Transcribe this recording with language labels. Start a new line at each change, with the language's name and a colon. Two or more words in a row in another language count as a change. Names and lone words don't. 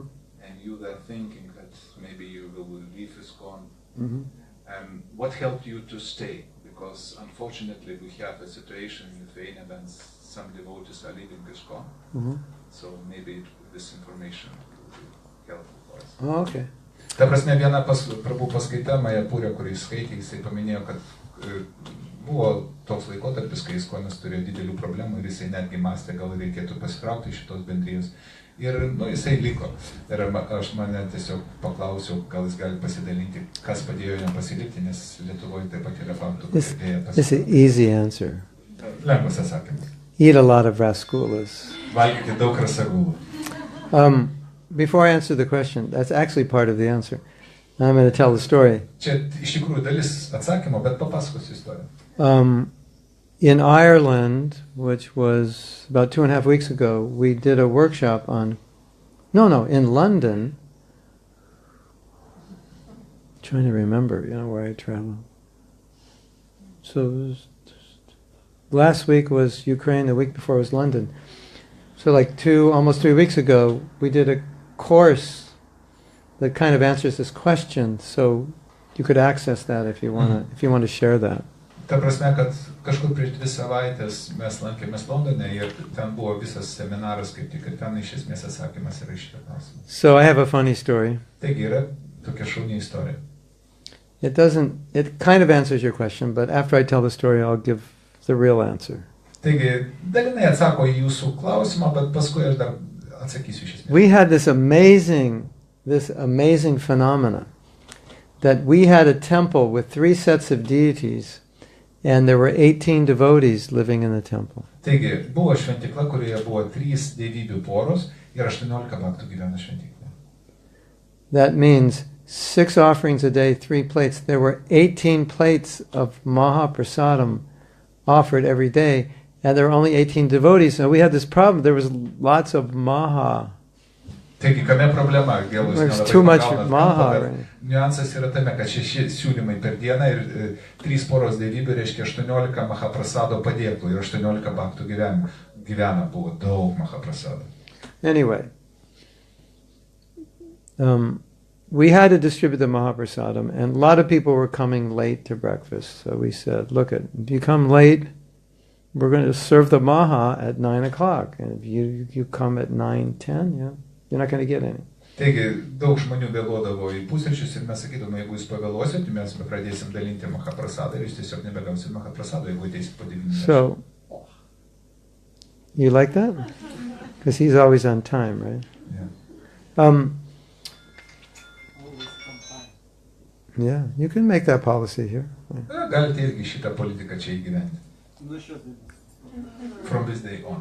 English: and you were thinking that maybe you will leave ISKCON. Mm-hmm. What helped you to stay? Because unfortunately we have a situation in Lithuania when some devotees are leaving ISKCON, Mm-hmm. so maybe this information will be helpful for us. Oh, okay.
Lithuanian: Ta prasme, viena Prabhu paskaita Majapūrė, kurį jis skaitė, jisai paminėjo, kad buvo toks laikotarpis, kai ISKCONas turėjo didelių problemų ir jisai netgi mąstė, gal reikėtų pasitraukti iš šitos bendrijos. Ir jisai liko. Ir aš mane tiesiog paklausiau, gal jis gali pasidalinti, kas padėjo jam pasilikti, nes Lietuvoje taip pat yra faktų, kad dėja
English: It's an easy answer.
Lithuanian: Lengvas atsakymas.
English: Eat a lot of rasgulas.
Lithuanian: Valgyti daug rasagulų.
English: Before I answer the question, that's actually part of the answer. I'm going to tell the story.
Lithuanian: Čia iš tikrųjų dalis atsakymo, bet papasakosiu istoriją.
English: In Ireland, which was about 2.5 weeks ago, we did a workshop on... in London. Trying to remember, where I traveled. So it was last week was Ukraine, the week before was London. So almost 3 weeks ago, we did a course that kind of answers this question. So you could access that if you want to share that.
Lithuanian: Ta prasme, kad kažkur prieš 2 savaitės mes lankėmės Londone ir ten buvo visas seminaras, kaip tik, ir ten iš esmės atsakymas yra iš šitą klausimą.
English: So I have a funny story.
Lithuanian: Taigi yra tokia šauni istorija.
English: It kind of answers your question, but after I tell the story, I'll give the real answer.
Lithuanian: Taigi, dalinai atsako į jūsų klausimą, bet paskui aš dar atsakysiu iš esmės.
English: We had this amazing phenomena that we had a temple with 3 sets of deities, and there were 18 devotees living in the temple.
Lithuanian: Taigi, buvo šventikla, kurioje buvo 3 dievybių poros ir 18 bhaktų gyvena šventikla.
English: That means 6 offerings a day, 3 plates. There were 18 plates of Mahaprasadam offered every day, and there were only 18 devotees. Now we had this problem. There was lots of Maha.
Lithuanian: Taigi, kame problema?
English: There's too much Maha. Right?
Lithuanian: Niuansas yra tame, kad 6 siūlymai per dieną ir 3 poros dievybių reiškia 18 Mahaprasado padėklų ir 18 bhaktų gyvena, buvo daug Mahaprasado.
English: Anyway, we had to distribute the Mahaprasadam, and a lot of people were coming late to breakfast. So we said, look, if you come late, we're going to serve the Maha at 9 o'clock. And if you come at 9:10, you're not going to get any.
Lithuanian: Taigi, daug žmonių vėluodavo į pusryčius ir mes sakydome, jeigu jūs pavėluosit, mes pradėsim dalinti Mahaprasadą ir jūs tiesiog nebegausit Mahaprasado, jeigu ateisit po 9.
English: So, you like that? Because he's always on time, right? Yeah. Yeah, you can make that policy here.
Lithuanian: Galite irgi šitą politiką čia įgyventi.
English: From this day on.